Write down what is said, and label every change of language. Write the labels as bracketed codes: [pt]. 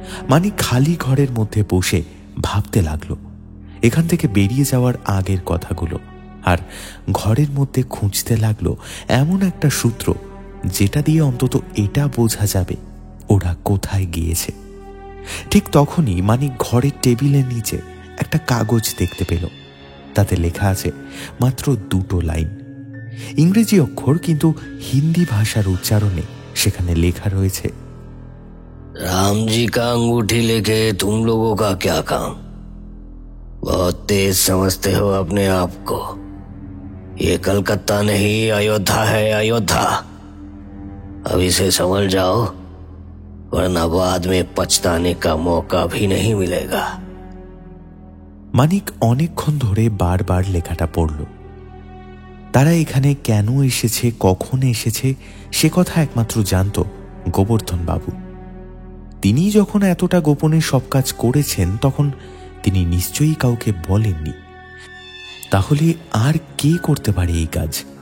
[bn] মানিক খালি ঘরের মধ্যে বসে ভাবতে লাগলো এখান থেকে বেরিয়ে যাওয়ার আগের কথাগুলো, আর ঘরের মধ্যে খুঁজতে লাগলো এমন একটা সূত্র যেটা দিয়ে অন্তত এটা বোঝা যাবে ওরা কোথায় গিয়েছে। ঠিক তখনই মানিক ঘরের টেবিলের নিচে একটা কাগজ দেখতে পেল। তাতে লেখা আছে মাত্র 2টো লাইন, ইংরেজি অক্ষর, কিন্তু হিন্দি ভাষার উচ্চারণে সেখানে লেখা রয়েছে, [hi] राम जी का अंगूठी लेके तुम लोगों का क्या काम? बहुत तेज समझते हो अपने आप को। ये कलकत्ता नहीं अयोध्या है, अयोध्या। अभी से संभल जाओ, वरना बाद में पछताने का मौका भी नहीं मिलेगा। [bn] মানিক অনেকক্ষণ ধরে বারবার লেখাটা পড়ল। তারা এখানে কেন এসেছে, কখন এসেছে, সে কথা একমাত্র জানত গোবর্ধন বাবু। তিনি যখন এতটা গোপনে সব কাজ করেছেন তখন তিনি নিশ্চয়ই কাউকে বলেননি। তাহলে আর কে করতে পারে এই কাজ?